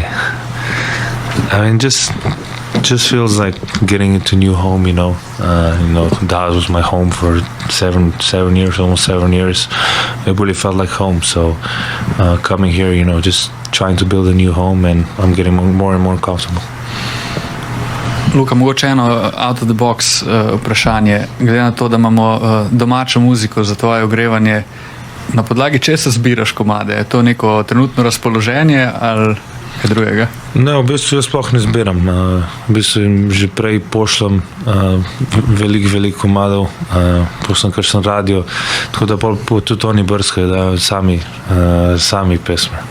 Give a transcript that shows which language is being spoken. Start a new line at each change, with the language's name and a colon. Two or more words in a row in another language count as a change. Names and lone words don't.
English: I mean, just feels like getting into a new home, Dallas was my home for 7 years, almost 7 years. It really felt like home. So coming here, just trying to build a new home, and I'm getting more and more comfortable.
Slovenian: Luka, mogoče eno
English: out of the box
Slovenian: vprašanje. Glede na to, da imamo domačo muziko za tvoje ogrevanje, na podlagi česa zbiraš komade? Je to neko trenutno razpoloženje ali kaj drugega? Ne, v bistvu jaz sploh ne zbiram. V bistvu jim že prej pošljem veliko komadov, pošljem kakšen radio, tako da tudi oni brskajo, da sami pesme.